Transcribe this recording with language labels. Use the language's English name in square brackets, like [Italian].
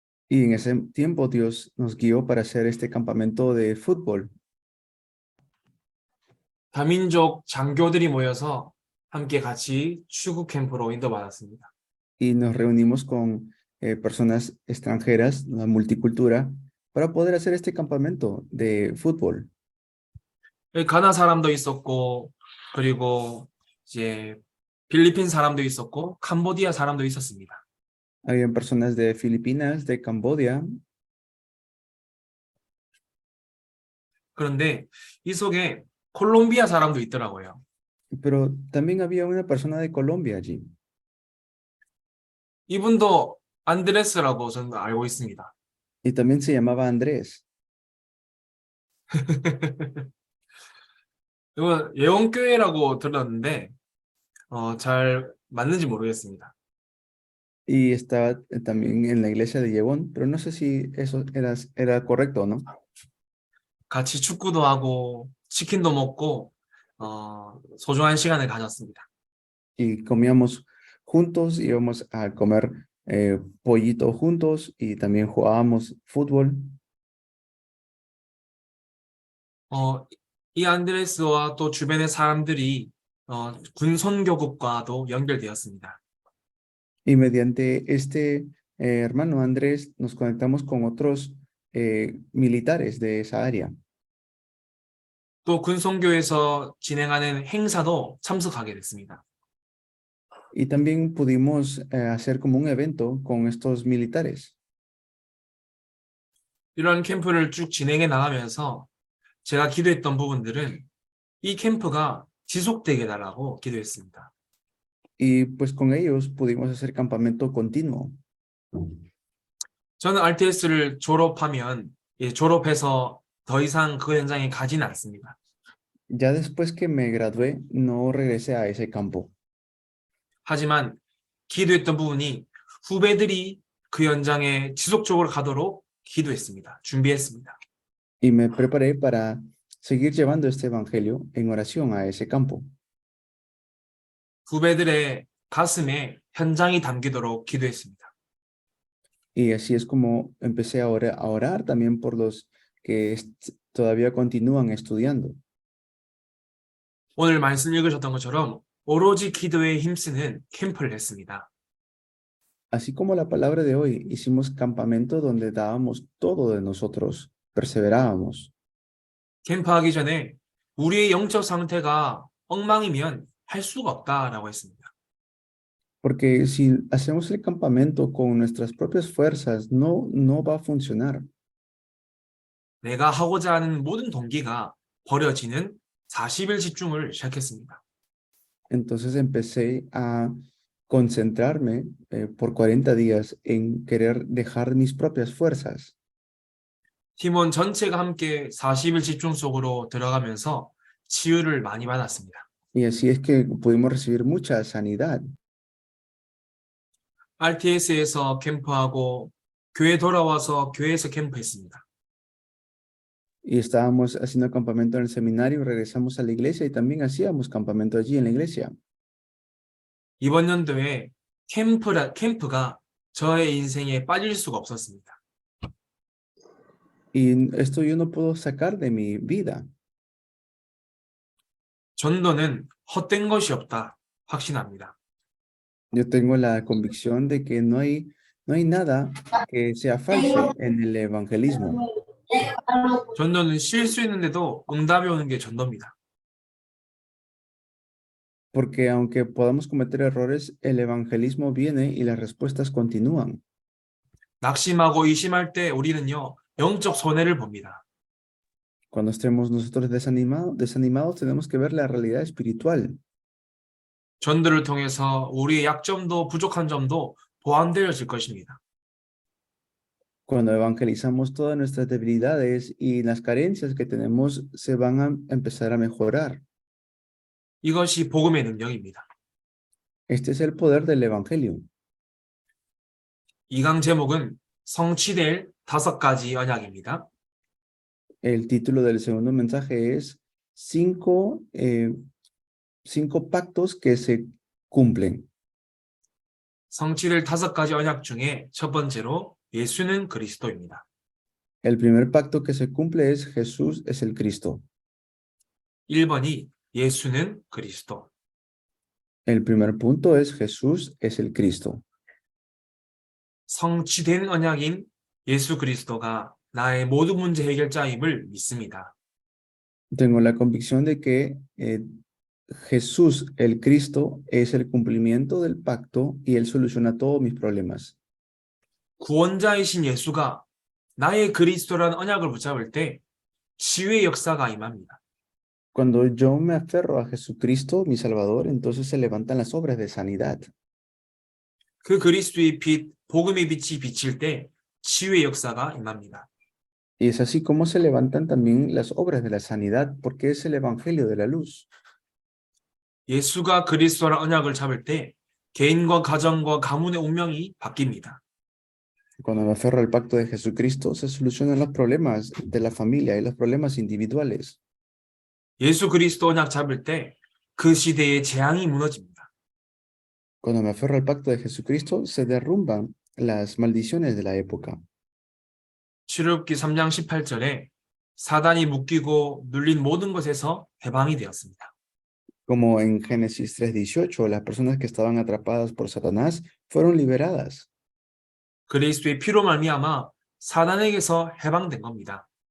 [Spanish] Y en ese tiempo Dios nos guió para hacer este campamento de fútbol. [Korean] 다민족 장교들이 모여서 함께 같이 축구 캠프로 인도받았습니다. [Spanish] Y nos reunimos con personas extranjeras, la multicultura, para poder hacer este campamento de fútbol. [Korean] 가나 사람도 있었고 그리고 이제 필리핀 사람도 있었고 캄보디아 사람도 있었습니다. [Spanish] Habían personas de Filipinas, de Camboya. [Korean] 그런데 이 속에 콜롬비아 사람도 있더라고요. [Spanish] Pero también había una persona de Colombia allí. [Korean] 이분도 안드레스라고 저는 알고 있습니다. [Spanish] Y también se llamaba Andrés. [Korean] 이건 예원교회라고 들었는데 잘 맞는지 모르겠습니다. [Spanish] Y estaba también en la iglesia de Yevon, pero no sé si eso era correcto o no. [Korean] 같이 축구도 하고 치킨도 먹고 소중한 시간을 가졌습니다. [Spanish] Y comíamos juntos, íbamos a comer pollito juntos y también jugábamos fútbol. [Korean] 이 안드레스와 또 주변의 사람들이 군선교국과도 연결되었습니다. [Spanish] Y mediante este hermano Andrés nos conectamos con otros militares de esa área. [Korean] 또 군선교에서 진행하는 행사도 참석하게 됐습니다. [Spanish] Y también pudimos hacer como un evento con estos militares. [Korean] 이런 캠프를 쭉 진행해 나가면서 제가 기도했던 부분들은 이 캠프가 지속되게 해달라고 기도했습니다. [Spanish] Y pues con ellos pudimos hacer campamento continuo. [Korean] 저는 RTS를 졸업해서 더 이상 그 현장에 가지는 않습니다. [Spanish] Ya después que me gradué, no regresé a ese campo. [Korean] 하지만 기도했던 부분이 후배들이 그 현장에 지속적으로 가도록 기도했습니다. 준비했습니다. [Spanish] Y me preparé para seguir llevando este evangelio en oración a ese campo. [Korean] 후배들의 가슴에 현장이 담기도록 기도했습니다. [Spanish] Y así es como empecé a orar también por los que todavía continúan estudiando. [Korean] 오늘 말씀 읽으셨던 것처럼 오로지 기도에 힘쓰는 캠프를 했습니다. [Spanish] Así como la palabra de hoy, hicimos campamento donde dábamos todo de nosotros, perseverábamos. [Korean] 캠프하기 전에 우리의 영적 상태가 엉망이면 할 수가 없다라고 했습니다. [Spanish] Porque si hacemos el campamento con nuestras propias fuerzas, no va a funcionar. [Korean] 내가 하고자 하는 모든 동기가 버려지는 40일 집중을 시작했습니다. [Spanish] Entonces empecé a concentrarme por 40 días en querer dejar mis propias fuerzas. [Korean] 팀원 전체가 함께 40일 집중 속으로 들어가면서 치유를 많이 받았습니다. [Spanish] Y así es que pudimos recibir mucha sanidad. [Korean] RTS에서 캠프하고 교회 돌아와서 교회에서 캠프했습니다. [Spanish] Y estábamos haciendo campamento en el seminario, regresamos a la iglesia y también hacíamos campamento allí en la iglesia. [Korean] 이번 연도에 캠프가 저의 인생에 빠질 수가 없었습니다. [Spanish] Y esto yo no puedo sacar de mi vida. [Korean] 전도는 헛된 것이 없다 확신합니다. [Spanish] Yo tengo la convicción de que no hay nada que sea falso en el evangelismo. [Korean] 전도는 실수했는데도 응답이 오는 게 전도입니다. [Spanish] Porque aunque podamos cometer errores, el evangelismo viene y las respuestas continúan. [Korean] 낙심하고 의심할 때 우리는요 영적 손해를 봅니다. [Spanish] Cuando estemos nosotros desanimados, tenemos que ver la realidad espiritual. [Korean] 전도를 통해서 우리의 약점도 부족한 점도 보완되어질 것입니다. [Spanish] Cuando evangelizamos todas nuestras debilidades y las carencias que tenemos se van a empezar a mejorar. [Korean] 이것이 복음의 능력입니다. [Spanish] Este es el poder del evangelio. [Korean] 2강 제목은 성취될 5가지 언약입니다. [Spanish] El título del segundo mensaje es cinco pactos que se cumplen. [Korean] 성취될 5가지 언약 중에 첫 번째로 예수는 그리스도입니다. [Spanish] El primer pacto que se cumple es Jesús es el Cristo. [Korean] 1번이 예수는 그리스도. [Spanish] El primer punto es Jesús es el Cristo. [Korean] 성취된 언약인 예수 그리스도가 나의 모든 문제 해결자임을 믿습니다. [Spanish] Tengo la convicción de que Jesús el Cristo es el cumplimiento del pacto y Él soluciona todos mis problemas. [Korean] 구원자이신 예수가 나의 그리스도라는 언약을 붙잡을 때 치유의 역사가 임합니다. [Spanish] Cuando yo me aferro a Jesucristo, mi Salvador, entonces se levantan las obras de sanidad. [Korean] 그 그리스도의 빛, 복음의 빛이 비칠 때 치유의 역사가 임합니다. [Spanish] Y es así como se levantan también las obras de la sanidad, porque es el Evangelio de la luz. [Korean] 예수가 그리스도라는 언약을 잡을 때 개인과 가정과 가문의 운명이 바뀝니다. [Spanish] Cuando me aferro al pacto de Jesucristo, se solucionan los problemas de la familia y los problemas individuales. [Korean] 예수 그리스도 언약 잡을 때 그 시대의 재앙이 무너집니다. [Spanish] Cuando me aferro al pacto de Jesucristo, se derrumban las maldiciones de la época. [Korean] 출애굽기 3장 18절에 사단이 묶이고 눌린 모든 것에서 해방이 되었습니다. [Spanish] Como en Génesis 3:18, las personas que estaban atrapadas por Satanás fueron liberadas. [Korean] 그리스도의 피로 말미암아 사단에게서 해방된 겁니다.